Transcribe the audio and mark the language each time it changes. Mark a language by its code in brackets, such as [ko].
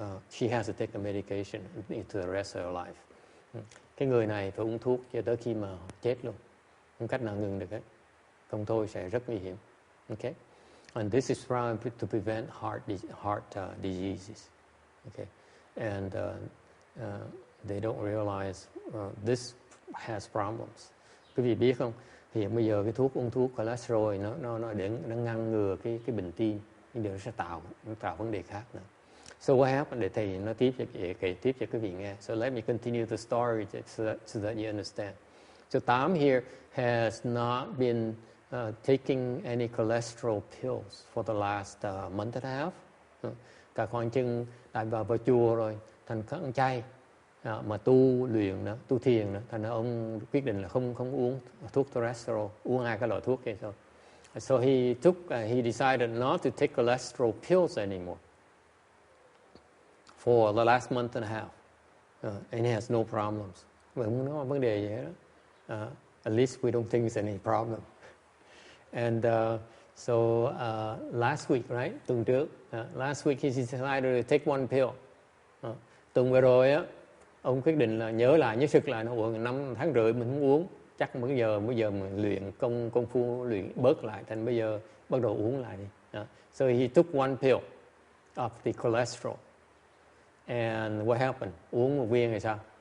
[en] She has to take a medication into the rest of her life. [vi] Cái người này phải uống thuốc cho tới khi mà chết luôn, không cách nào ngừng được hết, không thôi sẽ rất nguy hiểm. [en] Okay, and this is to prevent heart diseases. Okay, and they don't realize this has problems. [vi] Quý vị biết không? Hiện bây giờ cái uống thuốc cholesterol nó ngăn ngừa cái bệnh tim, nhưng điều nó sẽ tạo vấn đề khác nữa. [en] So what happened? [vi] Để thầy nói tiếp kể tiếp cho quý vị nghe. [en] So let me continue the story so that you understand. So Tam here has not been taking any cholesterol pills for the last month and a half. [vi] Cả khoảng chừng đại vào chùa rồi, thành ăn chay. Mà tu luyện nữa, tu thiền nữa, thành ra ông quyết định là không uống thuốc cholesterol, uống 2 cái loại thuốc kia thôi. [en] So he decided not to take cholesterol pills anymore for the last month and a half, and he has no problems. [vi] Mà không có vấn đề gì hết đó. [en] At least we don't think there's any problem. And so last week, right? [vi] Tuần trước, [en] last week he decided to take 1 pill. [vi] Tuần vừa rồi á, ông quyết định là nhớ sức lại nó 5 tháng rưỡi mình không uống, chắc bây giờ mình luyện công phu luyện bớt lại, thành bây giờ bắt đầu uống lại đi. [en] So he took 1 pill of the cholesterol, and what happened? [vi] Uống 1 viên rồi sao?